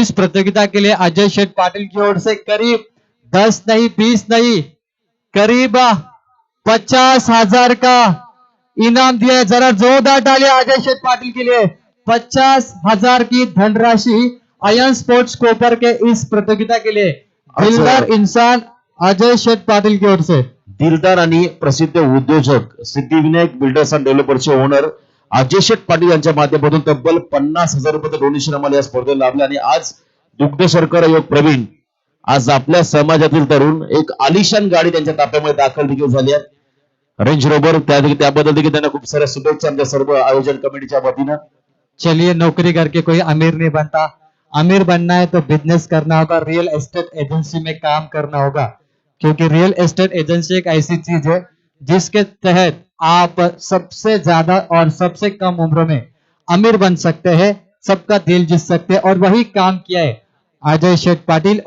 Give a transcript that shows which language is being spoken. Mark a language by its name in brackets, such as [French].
[Hindi] इस प्रतियोगिता के लिए अजय शेठ पाटिल की ओर से करीब 10 नहीं 20 नहीं करीब 50,000 का इनाम दिया है। जरा जोरदार तालियां अजय शेठ पाटिल के लिए। 50,000 की धनराशि अयन स्पोर्ट्स कोपर के इस प्रतियोगिता के लिए दिलदार इंसान अजय शेठ पाटिल की ओर से। [Marathi] दिलदार आणि प्रसिद्ध उद्योजक Siddhivinayak builders and डेव्हलपर्सचे owner Ajay शेठ पाटील यांच्या माध्यमातून तब्बल 50,000 रुपये डोनेशन आम्हाला या स्पर्धेत लाभले। आणि आज दुग्ध शर्करा योग प्रवीण, आज आपल्या समाजातील तरुण एक आलिशान गाडी त्यांच्या ताफ्यामध्ये दाखल देखील झाली आहे, रेंज रोवर। त्याबद्दल देखील त्यांना खूप साऱ्या शुभेच्छा आमच्या सर्व आयोजन कमिटीच्या वतीनं। [Hindi] चलिए, नौकरी करके कोई अमीर नहीं बनता, अमीर बनना है तो बिजनेस करना होगा, रियल एस्टेट एजेंसी में काम करना होगा, क्योंकि रियल एस्टेट एजेंसी एक ऐसी चीज है जिसके तहत आप सबसे ज्यादा और सबसे कम उम्र में अमीर बन सकते हैं, सबका दिल जीत सकते हैं, और वही काम किया है अजय शेठ पाटिल।